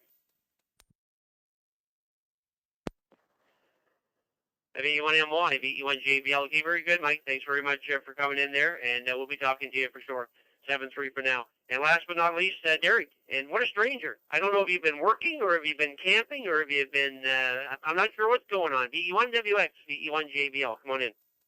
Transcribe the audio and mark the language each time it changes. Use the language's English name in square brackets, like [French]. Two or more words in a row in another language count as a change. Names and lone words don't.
[English] VE1MY, VE1JBL. Okay, very good, Mike. Thanks very much for coming in there, and we'll be talking to you for sure. 7-3 for now. And last but not least, Derek. And what a stranger. I don't know if you've been working or if you've been camping or if you've been, I'm not sure what's going on. VE1WX, VE1JBL. Come on in.